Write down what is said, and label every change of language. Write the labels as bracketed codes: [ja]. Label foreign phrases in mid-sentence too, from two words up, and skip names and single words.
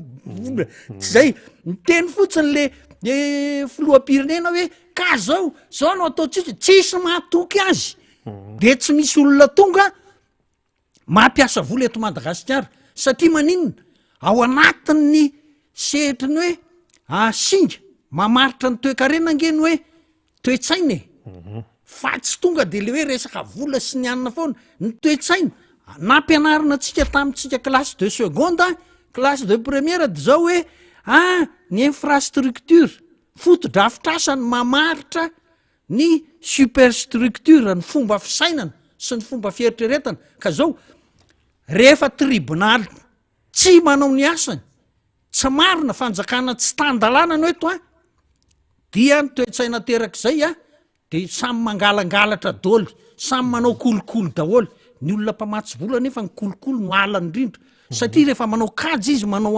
[mg] zay miteny fotsiny le filoham-pirenena hoe ka zao no atao tsisy mahatoky azy de tsy misy olona tonga mampiasa vola eto Madagasikara satria maninona ao anatin'ny sehitriny hoe singa mamaritra ny toe-karena ngeny hoe toe-tsaina fa tsy tonga de le hoe resaka vola sy ny anina foana ny toe-tsaina nampianarina atsika tamintsika [fr] classe de seconde classe de première [mg] de zao hoe ny infrastructure foto-drafitrasany mamaritra ny superstructure ny fomba fisainana sy ny fomba fieritreretana ka zao rehefa tribunal tsy manao ny asany tsy marina fanjakana tsy tandalana no eto dia nitoetsaina terak'izay de samy mangalangalatra daoly samy manao kolokolo daholy ny olona mpamatsy vola nefa ny kolokolo no alan'indrindra satria rehefa manao kajy izy manao